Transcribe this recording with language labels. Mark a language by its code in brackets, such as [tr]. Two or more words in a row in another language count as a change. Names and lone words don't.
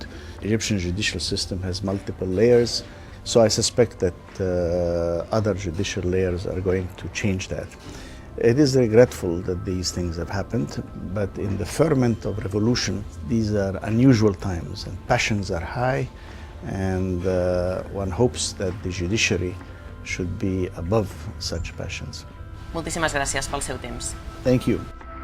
[en] The Egyptian judicial system has multiple layers, so I suspect that other judicial layers are going to change that. It is regretful that these things have happened, but in the ferment of revolution, these are unusual times and passions are high, and one hopes that the judiciary should be above such passions. [ca] Moltíssimes gràcies pel seu temps. [en] Thank you.